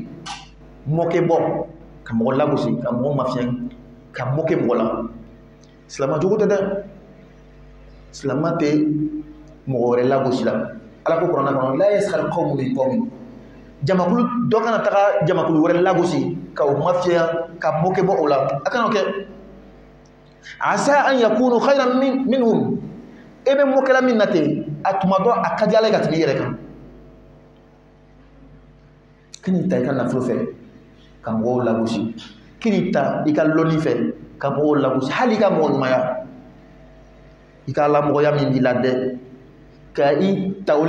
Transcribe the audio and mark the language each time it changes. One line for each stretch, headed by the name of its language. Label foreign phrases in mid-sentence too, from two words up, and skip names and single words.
Bambara: mɔkɛbɔ ka mɔgɔ lagosi ka mɔgɔ mafiɲɛ ka mɔkɛ mɔgɔ la silamɛ jogo tɛ dɛ silamɛ tɛ mɔgɔ wɛrɛ lagosi la ala ko kuranɛ kɔnɔ
Arabic: لا يسخر قوم من قوم
Bambara: jamakulu dɔ kana taga jamakulu wɛrɛ lagosi ka o mafiya ka mɔkɛ bɔ o la a kana o kɛ
Arabic: عسى أن يكونوا خيرا منهم
Bambara: e bɛ mɔkɛla min na ten a tuma dɔ a ka di ala ye ka tɛmɛ i yɛrɛ kan kini ta i ka nafolo fɛ ka mɔgɔw lagosi kini ta i ka lɔnni fɛ ka mɔgɔw lagosi hali i ka mɔgɔ ɲumanya i ka lamɔgɔya min b'i la dɛ ka i ta o de